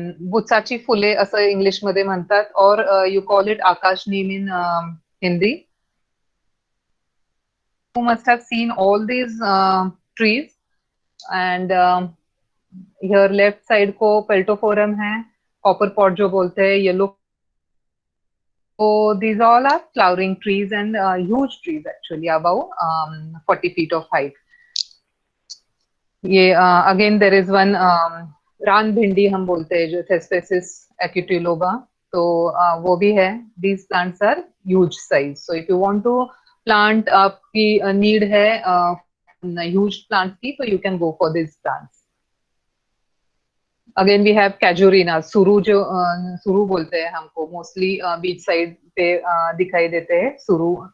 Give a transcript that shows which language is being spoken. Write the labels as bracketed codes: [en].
[mr] बुचाची फुले असं इंग्लिश मध्ये म्हणतात, और [en] you call it [mr] Akash Neem [en] in Hindi. You must have seen all these trees. And here left side [hi] को पेल्टोफोरम है, copper pot जो बोलते हैं, yellow. [en] So these all are flowering trees and huge trees actually, above 40 feet of height. ये again there is one रान भिंडी [hi] हम बोलते हैं जो [en] Thespesis acutuloba, [hi] तो वो भी है. [en] These plants are huge size. So if you want to plant [hi] आपकी [en] Need है huge plant की, तो you can go for this plants. Again we have [hi] कैजुरीना, सुरु जो सुरु बोलते हैं हमको, [en] mostly beach side [hi] पे दिखाई देते हैं सुरु.